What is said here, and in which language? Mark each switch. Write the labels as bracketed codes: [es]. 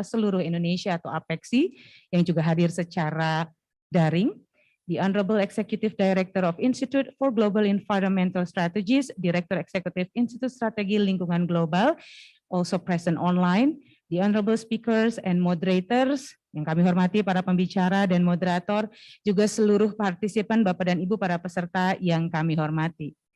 [id] seluruh Indonesia atau APEXI yang juga hadir secara daring. [en] The Honorable Executive Director of Institute for Global Environmental Strategies, [id] Director Executive Institute Strategi Lingkungan Global, [en] also present online. The Honorable Speakers and Moderators, [id] yang kami hormati para pembicara dan moderator, juga seluruh partisipan Bapak dan Ibu para peserta yang kami hormati.